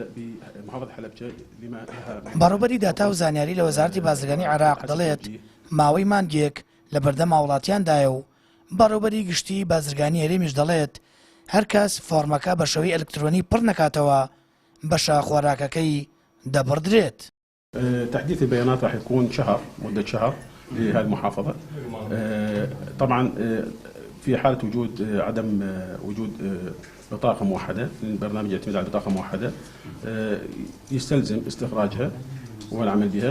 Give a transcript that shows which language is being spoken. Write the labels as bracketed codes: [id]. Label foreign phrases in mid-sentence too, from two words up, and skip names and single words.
[ckb] بەڕێوەبەری داتا و زانیاری لە وەزارەتی بازرگانیی عێراق دەڵێت ماوەی مانگێک لە بەردەم وڵاتیاندایە و بەڕێوەبەری گشتی بازرگانی هەرێمیش دەڵێت هەر کەس فۆرمەکە بە شێوەی ئەلکترۆنی پڕ نەکاتەوە بەشە خۆراکەکەی دەبڕدرێت. [ar] تحديث البيانات راح يكون شهر، مدة شهر لهذه المحافظة. طبعا في حالة عدم وجود بطاقة موحدة، البرنامج يعتمد على بطاقة موحدة، يستلزم استخراجها والعمل بها.